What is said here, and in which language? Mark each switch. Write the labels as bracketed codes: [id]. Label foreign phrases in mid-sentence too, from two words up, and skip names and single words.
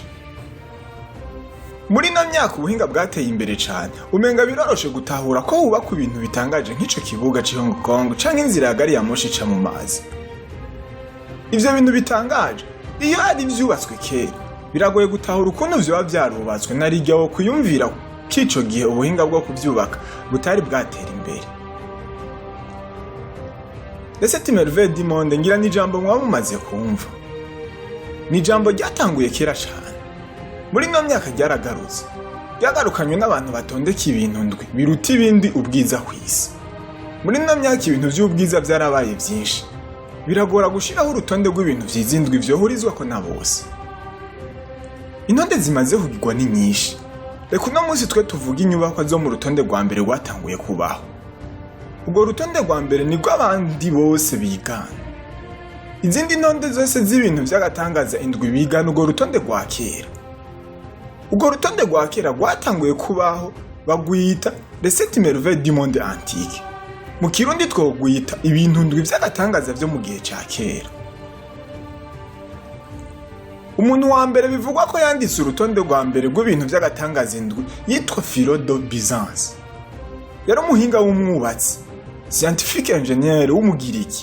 [rn] Muri no myaka ubuhinga bwateye imbere cane, umenga biroroshe gutahura ko hubakwa ibintu bitangaje nk'ico kibuga ci Hong Kong canke inzira ya gari ya moshi ica mu mazi. Ivyo bintu bitangaje, iyo ari vyubatswe kera, biragoye gutahura ukuntu vyoba vyarubatswe narirya wo kuyumvira k'ico gihe ubuhinga bwo kuvyubaka butari bwatera imbere. [fr] Les 7 merveilles du monde [rn] ngira ni ijambo mwaba mumaze kumva. Ni ijambo ryatanguye kera cane. Muri no myaka ryaragarutse. Ryagarukanywe n'abantu batondeka ibintu ndwi biruta ibindi ubwiza kw'isi. Muri no myaka ibintu vy'ubwiza vyarabaye vyinshi. Biragora gushiraho urutonde rw'ibintu vyizindwi vyohurizwako na bose. Intonde zimaze kugirwa ni nyinshi. Reka uno munsi twe tuvuga inyubakwa zo mu rutonde rwa mbere rwatanguye kubaho. Ubwo rutonde rwa mbere ni rw'abandi bose bigana. Izindi ntonde zose z'ibintu vy'agatangaza indwi bigana urwo rutonde rwa kera. Urwo rutonde rwa kera rwatanguye kubaho bagwita [fr] les 7 merveilles du monde antique. [rn] Mu Kirundi twogwita ibintu ndwi vy'agatangaza vyo mu gihe ca kera. Umuntu wa mbere bivugwa ko yanditse urutonde rwa mbere rw'ibintu vy'agatangaza indwi yitwa Philo de Byzance. Yari umuhinga w'umwubatsi, [fr] scientifique ingénieur [rn] w'umugiriki.